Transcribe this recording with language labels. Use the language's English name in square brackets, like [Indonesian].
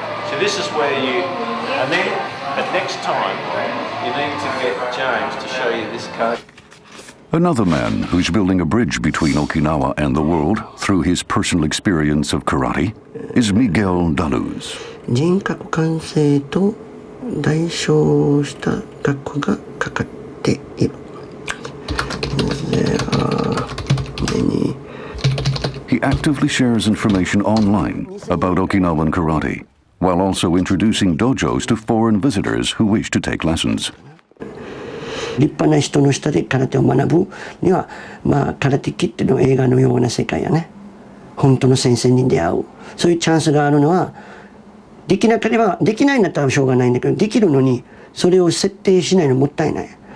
[English] So this is where and then, but next time, you need to get James to show you this code. Another man who's building a bridge between Okinawa and the world through his personal experience of karate is Miguel Daluz. [Japanese] 人格完成と代償した学校がかかっている。 [English] He actively shares information online about Okinawan karate, while also introducing dojos to foreign visitors who wish to take lessons. [Japanese] 立派な人の下で空手を学ぶには、空手キッドの映画のような世界やね。本当の先生に出会う。そういうチャンスがあるのは、できなければ、できないんだったらしょうがないんだけど、できるのに、それを設定しないのもったいない。